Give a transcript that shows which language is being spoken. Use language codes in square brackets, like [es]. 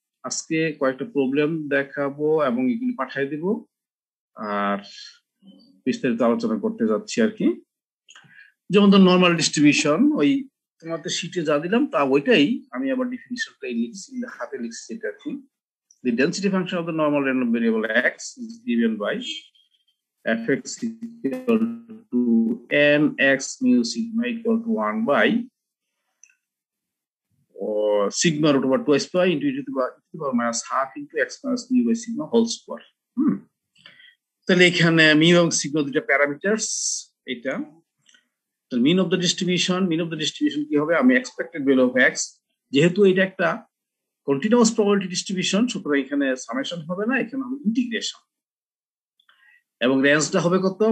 [bn] আজকে কয়েকটা প্রবলেম দেখাবো এবং এগুলি পাঠিয়ে দিব, আর বিস্তারিত আলোচনা করতে যাচ্ছি আর কি। যেমন ধর নর্মাল ডিস্ট্রিবিউশন, ওই তোমাদের শীটে যা দিলাম তা ওইটাই আমি আবার ডিফিনিশনটাই লিখছি, হাতে লিখছি এটা আর কি। [en] The density function of the normal random variable x is given by fx equal to nx mu sigma equal to 1 by or sigma root over 2 square into e to the power minus half into x minus mu by sigma whole square. [bn] তাহলে এখানে mu এবং sigma দুটো parameters. এটা তো মিন of the distribution কি হবে? আমি expected value of x, যেহেতু এটা একটা কন্টিনিউয়াস প্রবাবিলিটি ডিস্ট্রিবিউশন, সুতরাং এখানে সামেশন হবে না, এখানে হবে ইন্টিগ্রেশন। এবং রেঞ্জটা হবে কত?